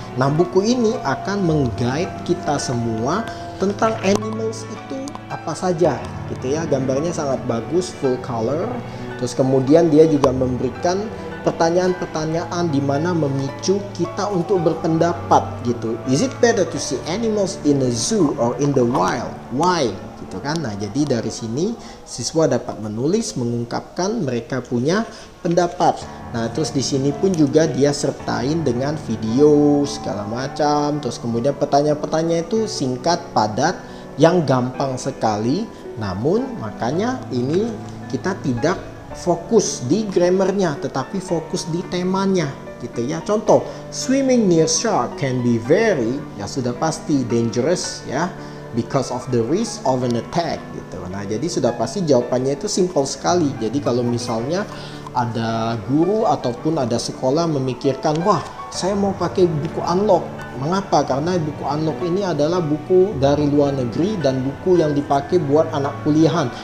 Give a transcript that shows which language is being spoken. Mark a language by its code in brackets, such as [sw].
[id] Nah, buku ini akan mengguide kita semua tentang animals itu apa saja gitu ya. Gambarnya sangat bagus, full color. Terus kemudian dia juga memberikan pertanyaan-pertanyaan di mana memicu kita untuk berpendapat gitu. [en] Is it better to see animals in a zoo or in the wild? Why? [id] Gitu kan. Nah, jadi dari sini siswa dapat menulis, mengungkapkan mereka punya pendapat. Nah, terus di sini pun juga dia sertain dengan video segala macam. Terus kemudian pertanyaan-pertanyaan itu singkat, padat, yang gampang sekali. Namun makanya ini kita tidak fokus di grammarnya, tetapi fokus di temanya gitu ya. [en] Contoh, swimming near shark can be very, [id] ya sudah pasti [en] dangerous ya, because of the risk of an attack gitu. [id] Nah, jadi sudah pasti jawabannya itu simple sekali. Jadi kalau misalnya ada guru ataupun ada sekolah memikirkan, wah saya mau pakai buku Unlock. Mengapa? Karena buku Unlock ini adalah buku dari luar negeri dan buku yang dipakai buat anak kuliahan.